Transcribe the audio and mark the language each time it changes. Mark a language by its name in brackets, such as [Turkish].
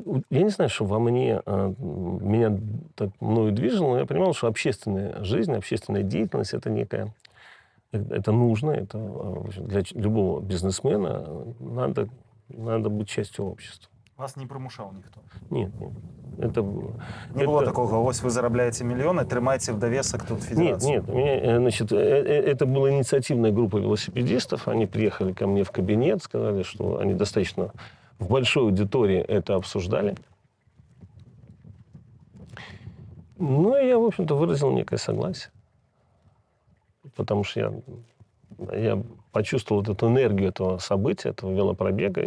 [Russian] Я не знаю, что во мне меня так мною движило, но я понимал, что общественная жизнь, общественная деятельность — это некая, это нужно, это для любого бизнесмена надо быть частью общества. [Ukrainian] Вас не примушав ніхто? [Russian] Нет, нет. Это, [Ukrainian] Не було такого, ось ви заробляєте мільйони, тримайте в довесок тут [Russian] Нет, федерацию. нет. У меня, значит, это была инициативная группа велосипедистов. Они приехали ко мне в кабинет, сказали, что они достаточно в большой аудитории это обсуждали. Ну, и я, в общем-то, выразил некое согласие. Потому что я почувствовал вот эту энергию этого события, этого велопробега.